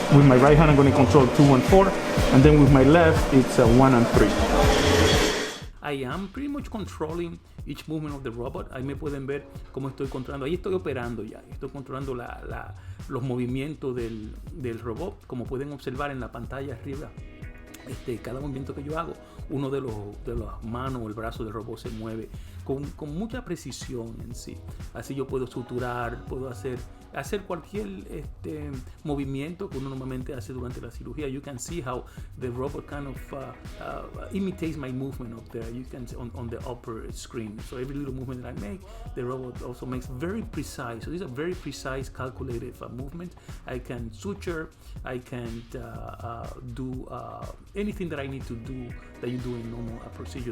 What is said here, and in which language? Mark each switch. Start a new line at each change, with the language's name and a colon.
English: With my right hand I'm going to control 2 and 4, and then with my left it's 1 and 3. I am pretty much controlling each movement of the robot.
Spanish: Ahí me pueden ver cómo estoy controlando. Ahí estoy operando ya. Estoy controlando los movimientos del robot. Como pueden observar en la pantalla arriba, cada movimiento que yo hago, uno de las manos o el brazo del robot se mueve con mucha precisión en sí. Así yo puedo suturar, puedo hacer cualquier movimiento que uno normalmente hace durante la cirugía.
English: You can see how the robot kind of imitates my movement up there. You can see on the upper screen. So every little movement that I make, the robot also makes very precise. So these are very precise, calculated movements. I can suture. I can do anything that I need to do that you do in normal procedure.